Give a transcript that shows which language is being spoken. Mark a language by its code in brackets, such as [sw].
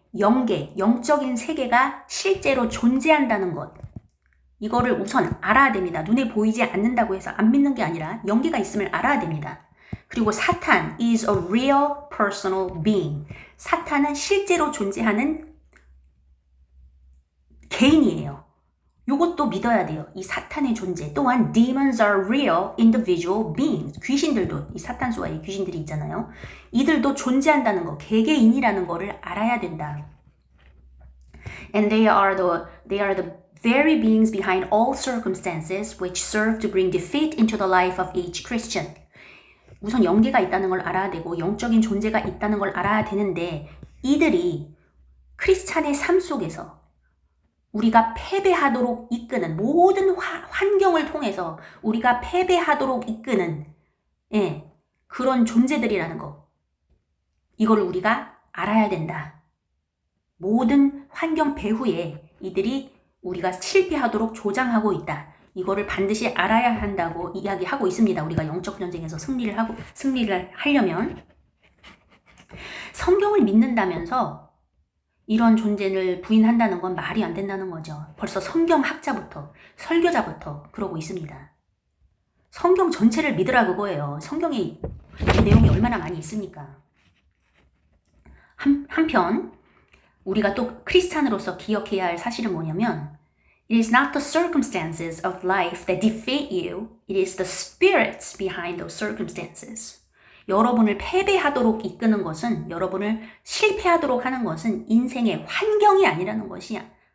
[ko] 영적인 세계가 실제로 존재한다는 것. 이거를 우선 알아야 됩니다. 눈에 보이지 않는다고 해서 안 믿는 게 아니라 영계가 있음을 알아야 됩니다. 그리고 사탄 [en] is a real personal being. [ko] 사탄은 실제로 존재하는 개인이에요. 요것도 믿어야 돼요. 이 사탄의 존재. 또한 [en] demons are real individual beings. [ko] 귀신들도, 이 사탄수와의 귀신들이 있잖아요. 이들도 존재한다는 거, 개개인이라는 거를 알아야 된다. [en] And they are the very beings behind all circumstances which serve to bring defeat into the life of each Christian. [ko] 우선 영계가 있다는 걸 알아야 되고 영적인 존재가 있다는 걸 알아야 되는데 이들이 크리스찬의 삶 속에서 우리가 패배하도록 이끄는 모든 환경을 통해서 우리가 패배하도록 이끄는 그런 존재들이라는 거. 이걸 우리가 알아야 된다. 모든 환경 배후에 이들이 우리가 실패하도록 조장하고 있다. 이거를 반드시 알아야 한다고 이야기하고 있습니다. 우리가 영적 전쟁에서 승리를 하려면 성경을 믿는다면서 이런 존재를 부인한다는 건 말이 안 된다는 거죠. 벌써 성경학자부터 설교자부터 그러고 있습니다. 성경 전체를 믿으라 그거예요. 성경에 이 내용이 얼마나 많이 있습니까? 한편 우리가 또 크리스찬으로서 기억해야 할 사실은 뭐냐면 [en] It is not the circumstances of life that defeat you. It is the spirits behind those circumstances. [ko] 여러분을 패배하도록 이끄는 것은, 여러분을 실패하도록 하는 것은 인생의 환경이 아니라는 것입니다.